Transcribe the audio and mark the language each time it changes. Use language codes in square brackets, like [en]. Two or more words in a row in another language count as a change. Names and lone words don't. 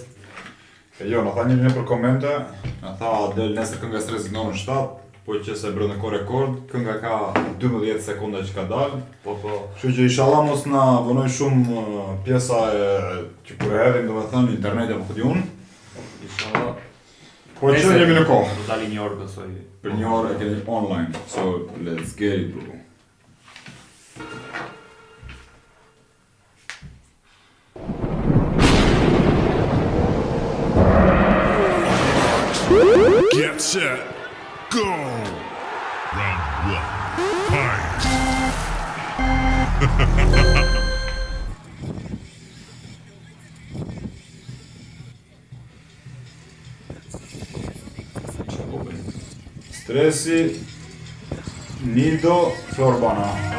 [sq] Jo, në tha një për komente, në tha del nesër kënga stresi në orën 7, po që se brënë ko rekord, kënga ka 12 sekonda që ka dalë. Po. Kështu që inshallah mos na vonoj shumë pjesa që kur e hedhim, domethënë internet apo këtë unë. Inshallah. Po që jemi në kohë. Do dali një orë besoj. Për një orë e kemi online, [en] so let's get it bro. Get set, go! Round one, fight! Stresi, Nido, Florbana.